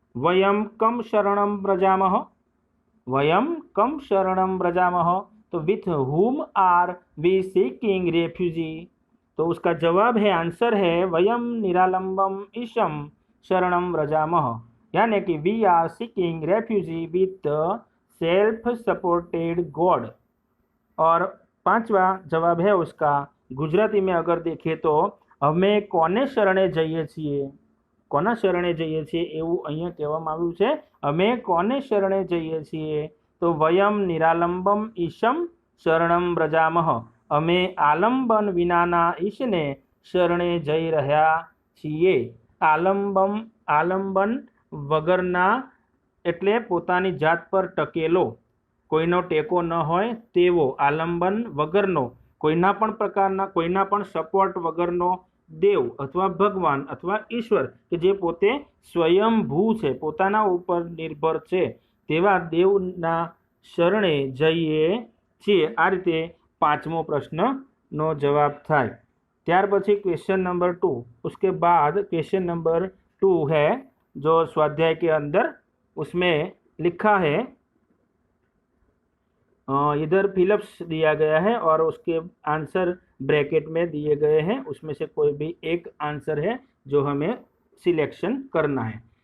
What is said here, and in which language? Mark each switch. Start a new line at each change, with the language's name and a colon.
Sanskrit: वयम कम शरणं व्रजामः, वयम कम शरणं व्रजामः, तो
English: With whom are we seeking refugee.
Hindi: तो उसका जवाब है, आंसर है
Sanskrit: वयम निरालंबम ईशम शरणं व्रजामः,
Hindi: यानी कि
English: We are seeking refugee with self supported god.
Hindi: और पांचवा जवाब है उसका गुजराती में अगर देखें तो
Gujarati: અમે કોને શરણે જઈએ છીએ, કોના શરણે જઈએ છીએ એવું અહીંયા કહેવામાં આવ્યું છે, અમે કોને શરણે જઈએ છીએ, તો
Sanskrit: વયમ નિરાલંબમ ઈશમ શરણમ વ્રજામઃ,
Gujarati: અમે આલંબન વિનાના ઈશને શરણે જઈ રહ્યા છીએ। આલંબન વગરના એટલે પોતાની જાત પર ટકેલો, કોઈનો ટેકો ન હોય તેવો, આલંબન વગરનો, કોઈના પણ પ્રકારના કોઈના પણ સપોર્ટ વગરનો દેવ અથવા ભગવાન અથવા ઈશ્વર કે જે પોતે સ્વયંભૂ છે, પોતાના ઉપર નિર્ભર છે તેવા દેવના શરણે જઈએ છીએ। આ રીતે પાંચમો પ્રશ્નનો જવાબ થાય। ત્યાર પછી
Hindi: क्वेश्चन नंबर 2, उसके बाद क्वेश्चन नंबर 2 है जो स्वाध्याय के अंदर, उसमें लिखा है इधर फिलअप्स दिया गया है और उसके आंसर ब्रैकेट में दिए गए हैं, उसमें से कोई भी एक आंसर है जो हमें सिलेक्शन करना है।